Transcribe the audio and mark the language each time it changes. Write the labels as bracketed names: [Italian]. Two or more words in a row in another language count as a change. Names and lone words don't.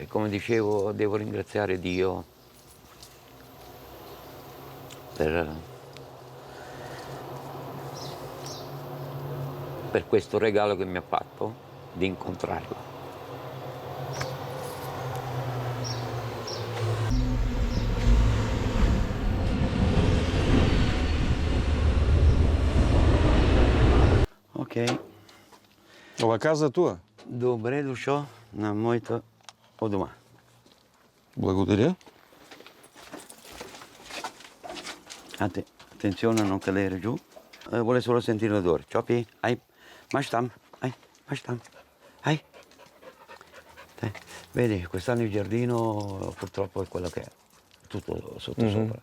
[Italian] Come dicevo, devo ringraziare Dio per questo regalo che mi ha fatto di incontrarla. Ok. La casa tua. [Bulgarian] Добре дошъл на моята у дома. Благодаря. [Italian] Attenzione a non cadere giù. Vuole solo sentire l'odore. Ciopi, ai, mastam, ai. Vedi, quest'anno il giardino purtroppo è quello che è, tutto sotto sopra.